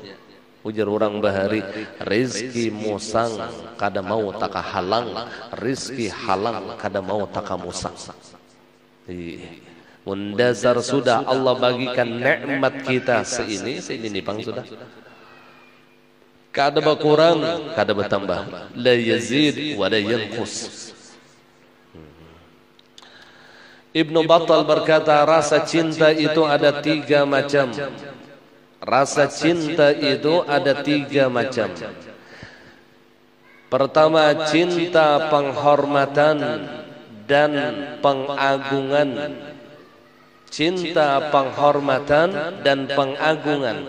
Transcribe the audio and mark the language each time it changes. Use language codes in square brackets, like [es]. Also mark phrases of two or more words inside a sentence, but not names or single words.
[bjn] Ujar orang bahari, rizki musang kada mau taka halang, rizki halang kada mau taka musang. Mundasar sudah Allah bagikan nikmat kita seini nipang sudah. Kada berkurang, kada bertambah. [ar] لا يزيد ولا ينقص. [id] Ibnu Battal berkata, rasa cinta itu ada 3 macam. Rasa cinta itu ada 3 macam. Pertama, cinta penghormatan dan pengagungan. Cinta penghormatan dan pengagungan.